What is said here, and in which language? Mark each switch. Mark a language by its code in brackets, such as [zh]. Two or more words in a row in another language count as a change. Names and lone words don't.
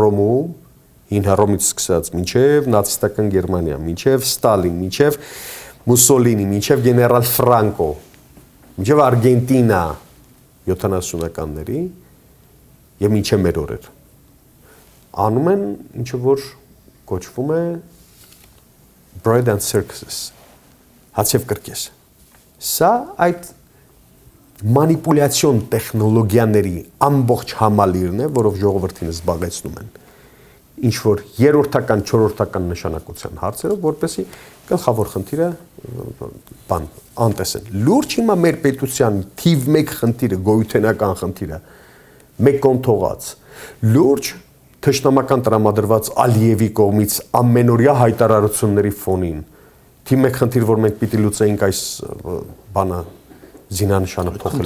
[hy] Հռոմից սկսած, մինչև նացիստական Գերմանիա, մինչև Ստալին, մինչև Մուսոլինի, մինչև գեներալ Ֆրանկո, մինչև Արգենտինա 70-ականների եւ մինչև մեր օրեր։ Անում են ինչ որ կոչվում է [en] bread and circuses, [hy] հաց եւ կրկես։ Սա այդ մանիպուլյացիոն տեխնոլոգիաների ամբողջ համալիրն է, որով ժողովրդին զբաղեցնում են ինչ որ երրորդական, չորրորդական նշանակության հարցերով, որպեսզի գլխավոր խնդիրը անտեսեն։ Լուրջ հիմա մեր պետության թիվ 1 խնդիրը, գոյութենական խնդիրը մեկ կողմ թողած, լուրջ թշնամական տրամադրված Ալիևի կողմից ամենօրյա հայտարարությունների ֆոնին թիվ 1 խնդիր, որ մենք պիտի լուծեինք այս բանը զինանշանը փոխել։